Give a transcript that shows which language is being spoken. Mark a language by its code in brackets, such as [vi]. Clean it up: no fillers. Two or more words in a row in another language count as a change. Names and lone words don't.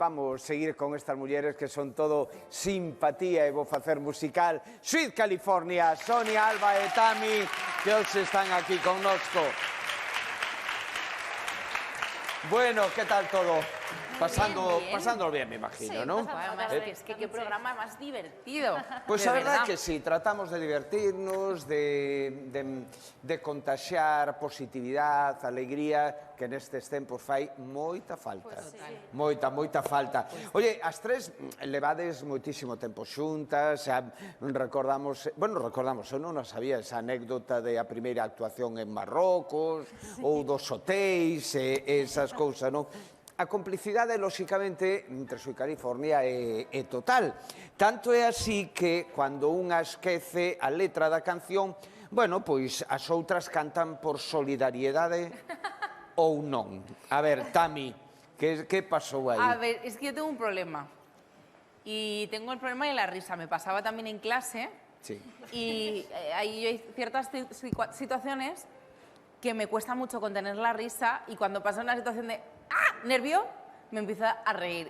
[gl] Vamos seguir con estas mulleres que son todo simpatía e vou facer musical. Sweet California, Sonia, Alba e Tami, que hoxe están aquí connosco. [es] Bueno, ¿qué tal todo? Pasándolo bien, me imagino, sí, ¿no? Además, es que qué programa más divertido. [gl] Pues a verdad que sí, tratamos de divertirnos, de contaxiar positividad, alegría, que nestes tempos fai moita falta. [es] Pues sí. [gl] Moita falta. Oye, as tres levades moitísimo tempo xuntas, recordamos, eu non a sabía esa anécdota de a primeira actuación en Marrocos, ou dos hotéis, esas cousas, non? A complicidade, lóxicamente, entre Sweet California é total. Tanto é así que, cando unha esquece a letra da canción, bueno, pois as outras cantan por solidariedade ou non. A ver, Tami, que pasou aí? [es] A ver, es que yo tengo un problema. Y tengo el problema de la risa. Me pasaba también en clase. Sí. Y hay ciertas situaciones que me cuesta mucho contener la risa y cuando pasa una situación de nervio, me empiezo a reír.